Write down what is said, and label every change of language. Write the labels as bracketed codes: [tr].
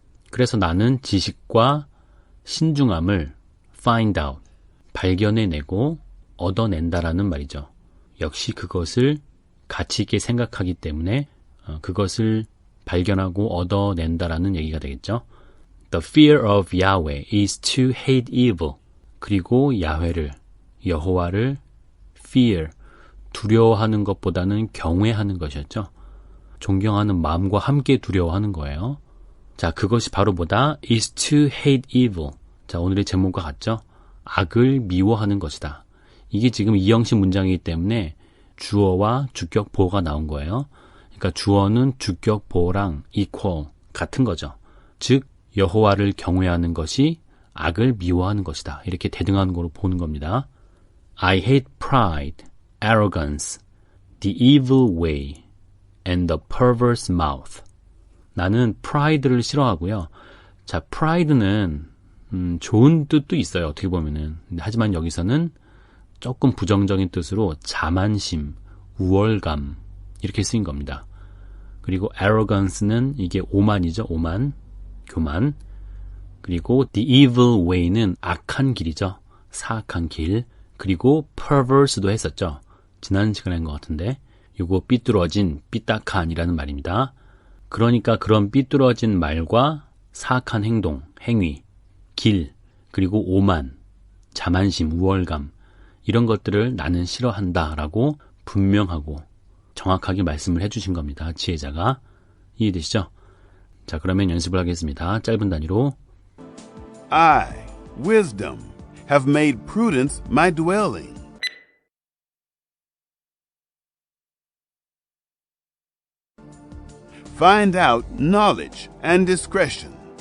[ko] 그래서 나는 지식과 신중함을 [en] find out, [ko] 발견해내고 얻어낸다라는 말이죠. 역시 그것을 가치 있게 생각하기 때문에 그것을 발견하고 얻어낸다라는 얘기가 되겠죠. [en] The fear of Yahweh is to hate evil. [ko] 그리고 여호와를 fear, 두려워하는 것보다는 경외하는 것이었죠. 존경하는 마음과 함께 두려워하는 거예요. 자, 그것이 바로 뭐다? [en] is to hate evil. [ko] 자, 오늘의 제목과 같죠? 악을 미워하는 것이다. 이게 지금 이형식 문장이기 때문에 주어와 주격 보호가 나온 거예요. 그러니까 주어는 주격 보호랑 equal, 같은 거죠. 즉, 여호와를 경외하는 것이 악을 미워하는 것이다. 이렇게 대등한 거로 보는 겁니다. [en] I hate pride, arrogance, the evil way, and the perverse mouth. [ko] 나는 pride를 싫어하고요. 자, pride는 좋은 뜻도 있어요. 어떻게 보면은. 하지만 여기서는 조금 부정적인 뜻으로 자만심, 우월감 이렇게 쓰인 겁니다. 그리고 arrogance는 이게 오만이죠. 오만, 교만. 그리고 [en] the evil way [ko] 는 악한 길이죠. 사악한 길. 그리고 perverse도 했었죠. 지난 시간에 한 것 같은데 이거 삐뚤어진, 삐딱한이라는 말입니다. 그러니까 그런 삐뚤어진 말과 사악한 행동, 행위, 길, 그리고 오만, 자만심, 우월감 이런 것들을 나는 싫어한다라고 분명하고 정확하게 말씀을 해주신 겁니다. 지혜자가. 이해되시죠? 자, 그러면 연습을 하겠습니다. 짧은 단위로. [en] I, wisdom, have made prudence my dwelling. Find out knowledge and discretion.